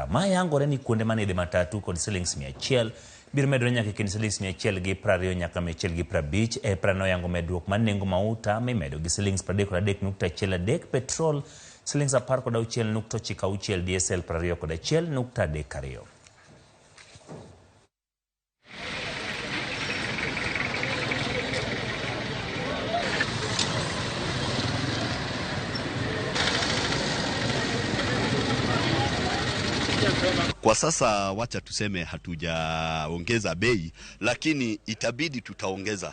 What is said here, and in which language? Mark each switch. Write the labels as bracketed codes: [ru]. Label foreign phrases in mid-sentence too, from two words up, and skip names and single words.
[luo] Ma yangore ni kuonde manidhe matatu kod shillings 100 biro medore nyaka kind shillings 120 nyaka 150. EPRA noyango medruok mar nengo mauta mimedo gi shillings 33.13, petrol shillings 16.96, diesel 21.32. [sw] Kwa sasa wacha tuseme hatujaongeza bei, lakini itabidi tutaongeza.